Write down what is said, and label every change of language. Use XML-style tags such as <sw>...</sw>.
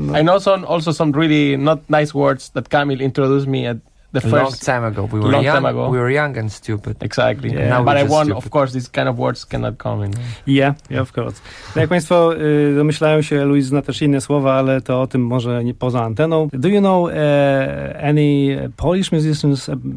<en>I know some really not nice words that Camille introduced me at the first long time ago. We were young and stupid. Exactly. Yeah. Now but I want, stupid. Of course, these kind of words cannot come in. Yeah, of course.</en> <pl>No, jak państwo domyślają się, Luis zna też inne słowa, ale to o tym może nie poza anteną.</pl> <en>Do you know any Polish musicians?</en>